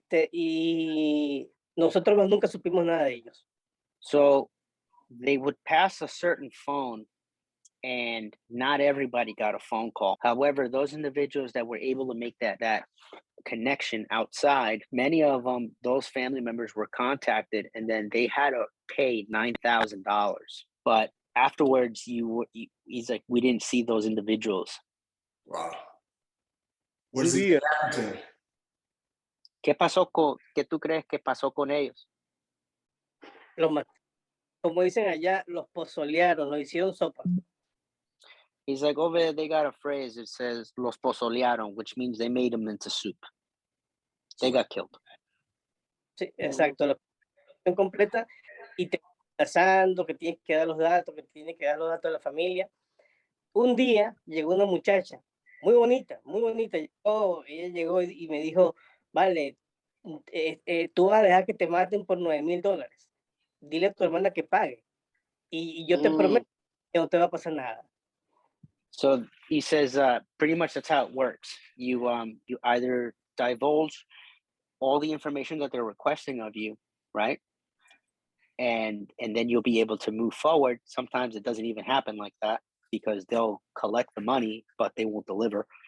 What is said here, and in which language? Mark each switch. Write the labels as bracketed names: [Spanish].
[Spanish] Y nosotros más nunca supimos nada de ellos. [English] So they would pass a certain phone and not everybody got a phone call. However, those individuals that were able to make that connection outside, many of them, those family members were contacted and then they had to pay $9,000. But afterwards, he's like, we didn't see those individuals. Wow. What does he happen to him? [Spanish] ¿Qué tú crees que pasó con ellos? Como dicen allá, los pozolearon, los hicieron sopa. [English] He's like, over there, they got a phrase. It says, [Spanish] los pozolearon, [English] which means they made them into soup. They got killed. [Spanish] Sí, exacto. La posición completa y te pasando que tienes que dar los datos, de la familia. Un día llegó una muchacha muy bonita. Ella llegó y me dijo, vale, tú vas a dejar que te maten por $9,000. Dile a tu hermana que pague. Y yo te prometo que no te va a pasar nada. [English] So he says, pretty much that's how it works. You either divulge all the information that they're requesting of you, right? And then you'll be able to move forward. Sometimes it doesn't even happen like that because they'll collect the money, but they won't deliver.